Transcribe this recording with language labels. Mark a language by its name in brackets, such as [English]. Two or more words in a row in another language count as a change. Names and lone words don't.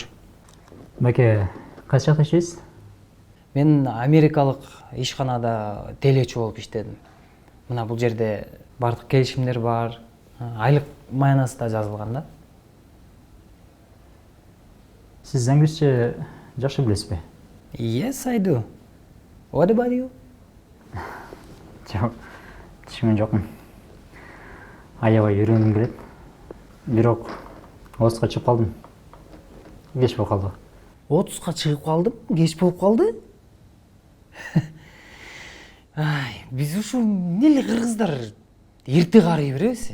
[Kyrgyz] Баке, кайсы жакта иштейсиз? Мен америкалык ишканада телечи болуп иштедим. Мына бул жерде бардык келишимдер бар, айлык маянасы да жазылган да. Сиз англисче жакшы билесизби? [English] Yes, I do. What about you? [Kyrgyz] Жок, түшүнгөн жокмун. Аябай үйрөнгүм келет. Бирок 30га чыгып калдым. Кеч болуп калды. 30га чыгып калдым, кеч болуп калды. Ай, биз ушул эмнели кыргыздар эрте карый беребиз?